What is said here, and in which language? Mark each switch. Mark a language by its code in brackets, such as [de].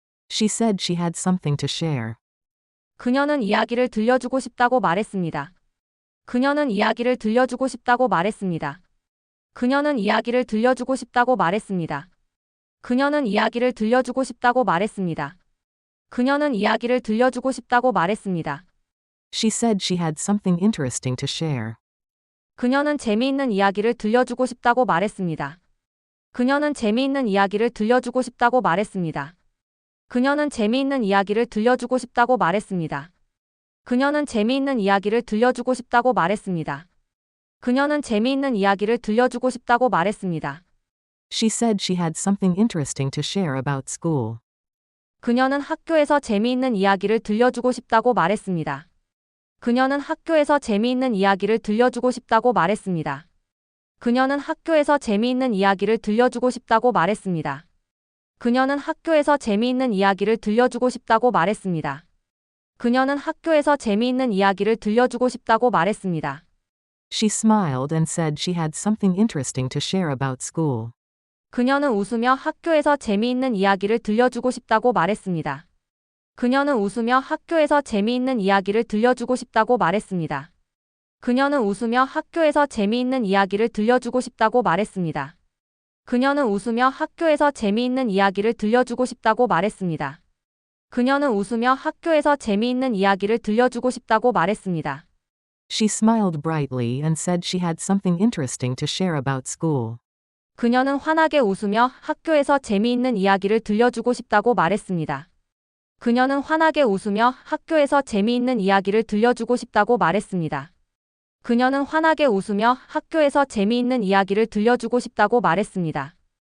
[en] She said she had something to share. [ko] 그녀는 이야기를 들려주고 싶다고 말했습니다. 그녀는 이야기를 들려주고 싶다고 말했습니다. 그녀는 이야기를 들려주고 싶다고 말했습니다. 그녀는 이야기를 들려주고 싶다고 말했습니다. 그녀는 이야기를 들려주고 싶다고 말했습니다. [en] She said she had something interesting to share. [ko] 그녀는 재미있는 이야기를 들려주고 싶다고 말했습니다. 그녀는 재미있는 이야기를 들려주고 싶다고 말했습니다. 그녀는 재미있는 이야기를 들려주고 싶다고 말했습니다. 그녀는 재미있는 이야기를 들려주고 싶다고 말했습니다. 그녀는 재미있는 이야기를 들려주고 싶다고 말했습니다. [en] She said she had something interesting to share about school. [ko] 그녀는 학교에서 재미있는 이야기를 들려주고 싶다고 말했습니다. 그녀는 학교에서 재미있는 이야기를 들려주고 싶다고 말했습니다. 그녀는 학교에서 재미있는 이야기를 들려주고 싶다고 말했습니다. 그녀는 학교에서 재미있는 이야기를 들려주고 싶다고 말했습니다. 그녀는 학교에서 재미있는 이야기를 들려주고 싶다고 말했습니다. [en] She smiled and said she had something interesting to share about school. [ko] 그녀는 웃으며 학교에서 재미있는 이야기를 들려주고 싶다고 말했습니다. 그녀는 웃으며 학교에서 재미있는 이야기를 들려주고 싶다고 말했습니다. 그녀는 웃으며 학교에서 재미있는 이야기를 들려주고 싶다고 말했습니다. 그녀는 웃으며 학교에서 재미있는 이야기를 들려주고 싶다고 말했습니다. 그녀는 웃으며 학교에서 재미있는 이야기를 들려주고 싶다고 말했습니다. [en] She smiled brightly and said she had something interesting to share about school. [ko] 그녀는 환하게 웃으며 학교에서 재미있는 이야기를 들려주고 싶다고 말했습니다. 그녀는 환하게 웃으며 학교에서 재미있는 이야기를 들려주고 싶다고 말했습니다. 그녀는 환하게 웃으며 학교에서 재미있는 이야기를 들려주고 싶다고 말했습니다.